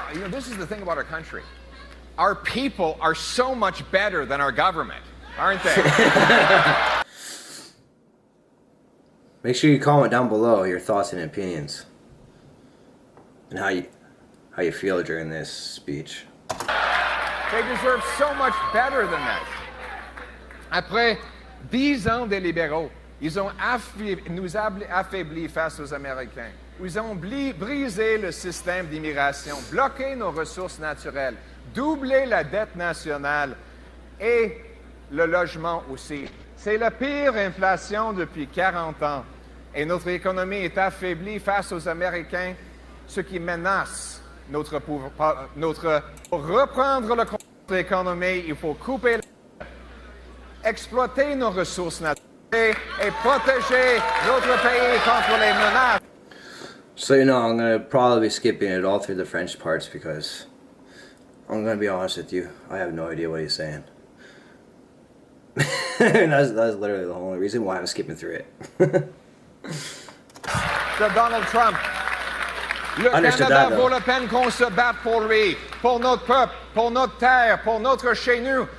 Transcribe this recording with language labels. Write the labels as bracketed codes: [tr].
[en] This is the thing about our country. Our people are so much better than our government, aren't they? Make sure you comment down below your thoughts and opinions and how you feel during this speech. They deserve so much better than that. [fr] Après 10 ans des libéraux, ils ont nous affaiblis face aux Américains. Ils ont brisé le système d'immigration, bloqué nos ressources naturelles, doublé la dette nationale et le logement aussi. C'est la pire inflation depuis 40 ans. Et notre économie est affaiblie face aux Américains, ce qui menace notre pouvoir. Pour reprendre le contrôle de l'économie, il faut couper, exploiter nos ressources naturelles et protéger notre pays contre les menaces. [en] So you know, I'm going to probably be skipping it all through the French parts because I'm going to be honest with you, I have no idea what he's saying. that's literally the only reason why I'm skipping through it. [fr] De Donald Trump. Le Canada vaut la peine qu'on se batte pour lui, pour notre peuple, pour notre terre, pour notre chez nous.